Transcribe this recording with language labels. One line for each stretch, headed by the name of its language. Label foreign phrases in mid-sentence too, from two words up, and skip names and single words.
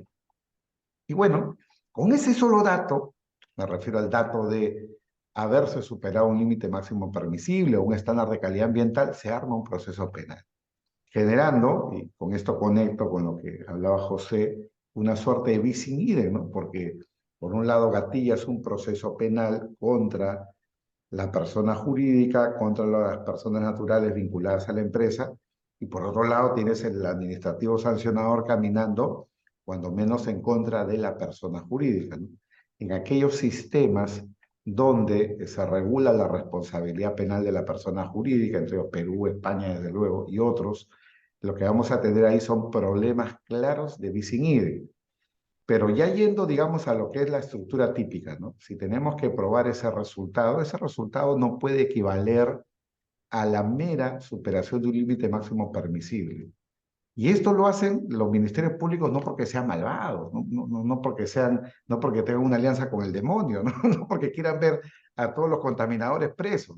Spanish: Y bueno, con ese solo dato, me refiero al dato de haberse superado un límite máximo permisible o un estándar de calidad ambiental, se arma un proceso penal, generando, y con esto conecto con lo que hablaba José, una suerte de
Latin: bis in idem,
Spanish: ¿no? Porque por un lado gatillas un proceso penal contra la persona jurídica, contra las personas naturales vinculadas a la empresa, y por otro lado tienes el administrativo sancionador caminando, cuando menos en contra de la persona jurídica, ¿no? En aquellos sistemas donde se regula la responsabilidad penal de la persona jurídica, entre ellos Perú, España, desde luego, y otros, lo que vamos a tener ahí son problemas claros de
Latin: bis in idem.
Spanish: Pero ya yendo, digamos, a lo que es la estructura típica, ¿no? Si tenemos que probar ese resultado no puede equivaler a la mera superación de un límite máximo permisible. Y esto lo hacen los ministerios públicos no porque sean malvados, no porque tengan una alianza con el demonio, no porque quieran ver a todos los contaminadores presos.